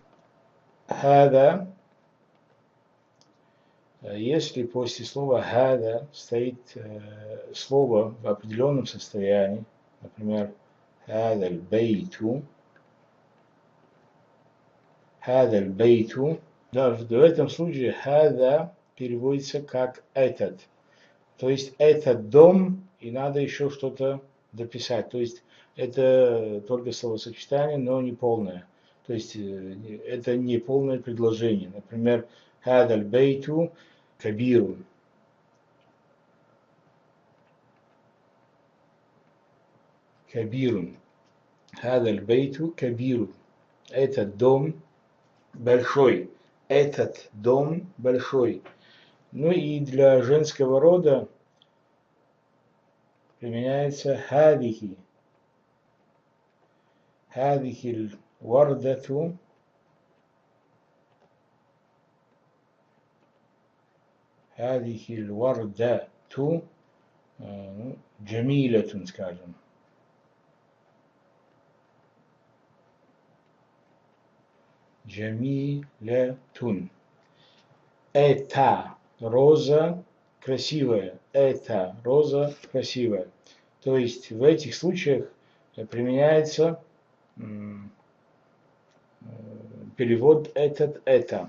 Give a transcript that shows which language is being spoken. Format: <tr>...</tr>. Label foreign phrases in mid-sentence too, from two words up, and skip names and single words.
<ru>Хада, если после слова хада стоит слово в определенном состоянии, например,</ru> <ar>هذا البيت,</ar> <ru>да, в этом случае хада переводится как этот. То есть этот дом, и надо еще что-то дописать. То есть это только словосочетание, но не полное. То есть это не полное предложение. Например,</ru> <ar>هذا البيت كبير. Кабирун. هذا البيت كبير.</ar> <ru>Этот дом большой. Этот дом большой. Ну и для женского рода применяется хадихи.</ru> <ar>هذه وردة. هذه وردة. Джамилятун,</ar> <ru>скажем. Джамилятун. Это роза красивая. Это роза красивая. То есть в этих случаях применяется перевод этот, это.</ru>